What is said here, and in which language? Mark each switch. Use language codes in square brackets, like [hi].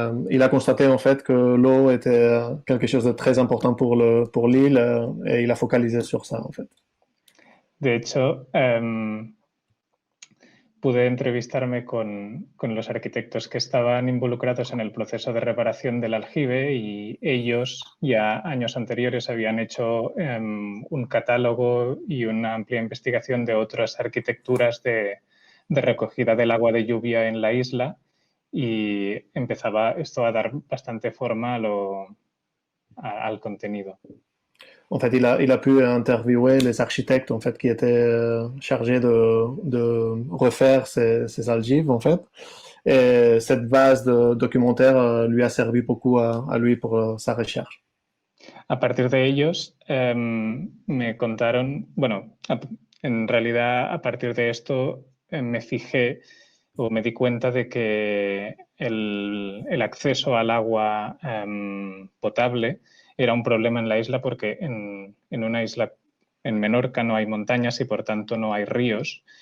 [fr] Il a constaté en fait que l'eau était quelque chose de très important pour l'île et il a focalisé sur ça en fait. [es] De hecho, pude entrevistarme con los arquitectos que estaban involucrados en el proceso de reparación del aljibe y ellos ya años anteriores habían hecho un catálogo y una amplia investigación de otras arquitecturas de recogida del agua de lluvia en la isla. Y empezaba esto a dar bastante forma al contenido. [fr] En fait, il a pu interviewer les architectes en fait, qui étaient chargés de refaire ces algives, en fait. Et cette base de documentaire lui a servi beaucoup à lui pour sa recherche. [es] A partir de ellos me contaron, en realidad a partir de esto me fijé o me di cuenta de que el acceso al agua potable era un problema en la isla porque en una isla, en Menorca, no hay montañas y por tanto no hay ríos.